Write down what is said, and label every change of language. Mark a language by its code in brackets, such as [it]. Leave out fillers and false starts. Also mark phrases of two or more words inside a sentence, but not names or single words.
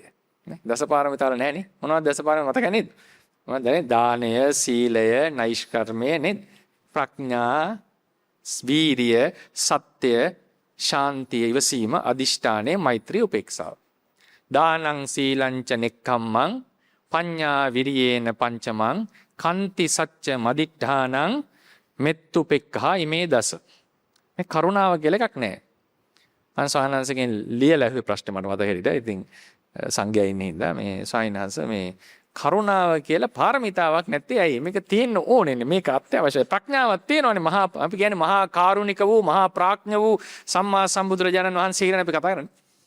[si] නේ? දස පාරමිතාවල නැහැනේ. මොනවද දස පාරමිතා මතක නේද? මොනවද දානය, සීලය, නෛෂ්කර්මය නේද? ප්‍රඥා, වීරිය, සත්‍ය, ශාන්තිය, ඉවසීම, අදිෂ්ඨානය, මෛත්‍රී, උපේක්ෂාව. [pi] දානං සීලං ච නෙක්ඛම්මං පඤ්ඤා විරියේන පංචමං කන්ති සච්ච මදිඨානං මෙත්තුපෙක්ඛා ඉමේ දස. [si] මේ කරුණාව කියලා එකක් නැහැ. අන්සහනන්සගෙන් ලියලා ඇහුවේ ප්‍රශ්නේ මට මතක හිටියා. ඉතින් සංඝයා ඉන්නේ හින්දා මේ සායනහස මේ කරුණාව කියලා පාරමිතාවක් නැත්තේ ඇයි? මේක තියෙන්න ඕනේ. මේක අත්‍යවශ්‍යයි. ප්‍රඥාවක් තියෙනවනේ. අපි කියන්නේ මහා කාරුණික වූ, මහා ප්‍රඥ වූ සම්මා සම්බුදුරජාණන් වහන්සේ ගැන අපි කතා කරන්නේ.